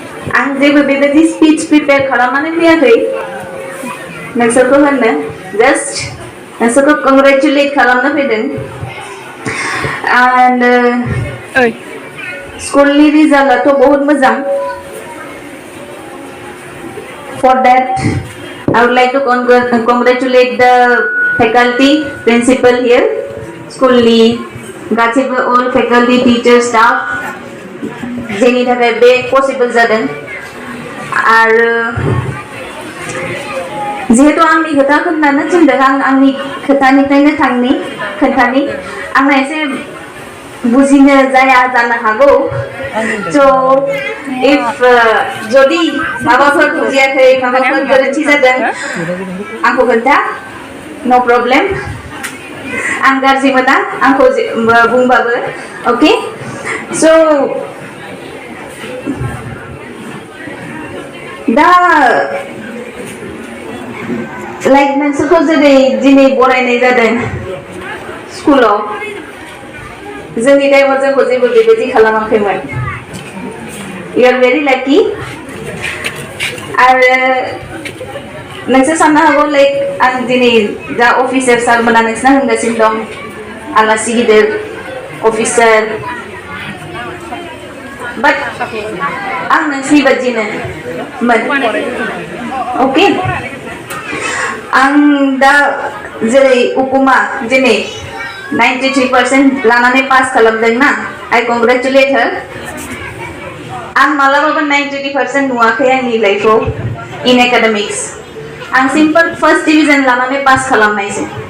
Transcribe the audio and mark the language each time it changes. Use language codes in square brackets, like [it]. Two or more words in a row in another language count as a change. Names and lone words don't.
[brx] आं जेबो बेबायदि [en] speech prepare [brx] खालामनानै फैयाखै नोंसोरखौ होननो जास्ट नोंसोरखौ कंग्रेचुलेट खालामनो फैदों एन्ड स्कुलनि रिजाल्टआथ' बहुत मोजां [en] for that I would like to congratulate the faculty principal here [brx] स्कुलनि गासैबो [en] all faculty teachers staff [brx] जेनि थाखाय बे पसिबल जादों आरो जिहेतु आंनि खोथा खोन्थानो थिनदों आं आंनि खोथानिफ्रायनो खोन्थानि आंना एसे बुजिनो जाया जानो हागौ [en] so if [brx] जुदि माबाफोर बुजियाखै माबाफोर गोरोन्थि जादों आंखौ खोन्था [en] no problem [brx] आं गाज्रि मोना आंखौ बुंबाबो [en] okay so [brx] दा लाइक नोंसोरखौ जेरै दिनै बरायनाय जादों स्कुलाव जोंनि टाइमाव जोंखौ जेबो बेबायदि खालामाखैमोन [en] you are very lucky [brx] आरो नोंसोर साननो हागौ लाइक आं दिनै दा अफिसार सारमोना नोंसिना होनगासिनो दं आलासि गिदिर अफिसार बाट आं नोंसिनि बादिनो ओके आं दा जेरै उपमा दिनै 93% लानानै पास खालामदों ना [en] I congratulate her [brx] आं मालाबाबो 93% नुवाखै आंनि लाइफआव [en] in academics [brx] आं [en] simple first division [brx] लानानै पास खालामनायसै